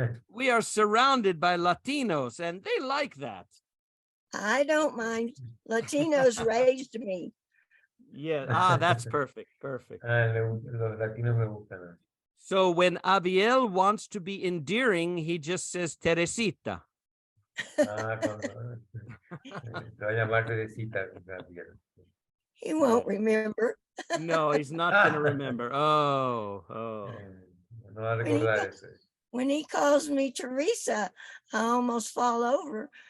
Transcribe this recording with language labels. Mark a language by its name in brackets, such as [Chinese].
[English] we are surrounded by Latinos and they like that. I don't mind. Latinos raised me. Yeah. Ah, that's perfect. Perfect. [Spanish] Los latinos me gustan. [English] So when Abiel wants to be endearing, he just says Teresita. [Spanish] Ah, cuando, te va a llamar Teresita. [English] He won't remember. No, he's not going to remember. Oh, oh. [Spanish] No va a recordar eso. [English] When he calls me Teresa, I almost fall over.